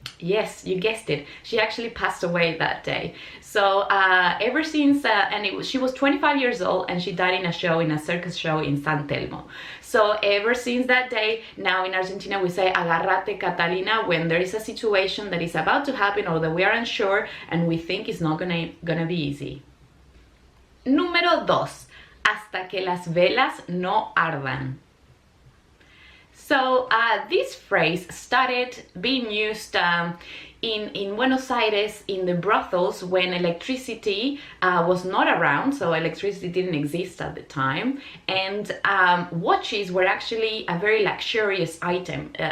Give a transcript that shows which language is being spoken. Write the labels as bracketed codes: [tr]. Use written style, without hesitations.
[en] Yes, you guessed it. She actually passed away that day. So ever since, she was 25 years old and she died in a circus show in San Telmo. So ever since that day, now in Argentina we say [es] agárrate Catalina [en] when there is a situation that is about to happen or that we are unsure and we think it's not gonna be easy. [es] Número 2. Hasta que las velas no ardan. [en] So this phrase started being used in Buenos Aires in the brothels when electricity was not around, so electricity didn't exist at the time, and watches were actually a very luxurious item.